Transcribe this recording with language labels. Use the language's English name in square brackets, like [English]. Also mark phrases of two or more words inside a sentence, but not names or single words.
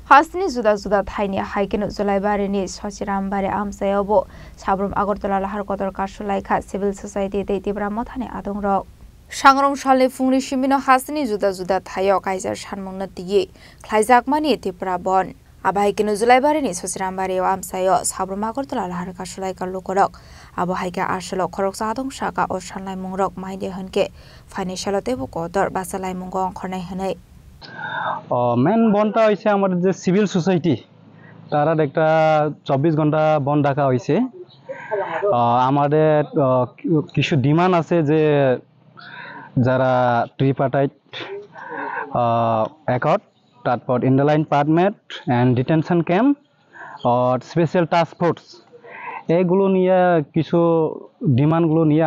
[Kok Borok] हासनि जुदा जुदा थाइनि हाइकेन जुलाइबारिनि सचिरामबारि आमसायावबो साब्रुम आगरतला लाहार कतर कासुलाइखा [English] civil society [Kok Borok] दैतिब्रा मथानि आदंरक सांग्रंशालि फुंनि सिमिनो हासनि जुदा जुदा थायो काइजार सानमुंनो तिगि ख्लाइजाकमानि तिब्रा बन आबाहाइकेन जुलाइबारिनि सचिरामबारियाव आमसायो साब्रुम आगरतला लाहार कासुलाइखा लुकरक आबाहाइका आसलो खरकसा आदंसाका असानलाइ मुंरक माइदे हनके फाइनेंशियलतेबो कतर बासालाइ मुंगो अंखरनाय हनै [Bangla] মেন বনটা হয়েছে আমাদের যে [English] civil society [Bangla] তারা একটা 24 ঘন্টা বন ডাকা হয়েছে আমাদের কিছু ডিমান্ড আছে যে যারা ট্রিপার্টাইট অ্যাকর্ড তারপর [English] inner line permit and detention camp [Bangla] আর [English] special task force [Bangla] এইগুলো নিয়ে কিছু ডিমান্ডগুলো নিয়ে